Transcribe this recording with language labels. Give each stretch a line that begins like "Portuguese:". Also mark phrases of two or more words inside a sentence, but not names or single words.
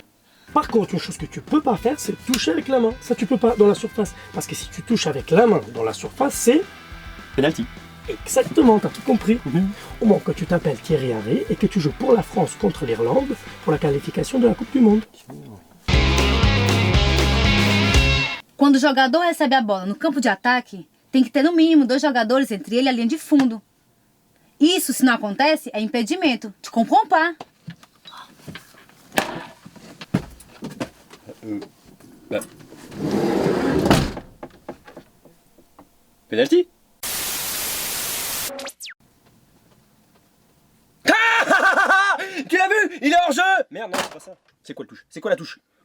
French: Par contre, une chose que tu peux pas faire, c'est toucher avec la main. Ça tu peux pas dans la surface. Parce que si tu touches avec la main dans la surface, c'est... Penalty. Exactement, t'as tout compris. Au moment que tu t'appelles Thierry Henry et que tu joues pour la France contre l'Irlande pour la qualification de la Coupe du Monde.
Portuguese: Quando o jogador recebe a bola no campo de ataque, tem que ter no mínimo 2 jogadores entre ele e a linha de fundo. Isso, se não acontece, é impedimento.
French: Tu comprends pas? Bah. Penalty. Tu l'as vu? Il est hors jeu. Merde, non, c'est pas ça. C'est quoi le touche? C'est quoi la touche?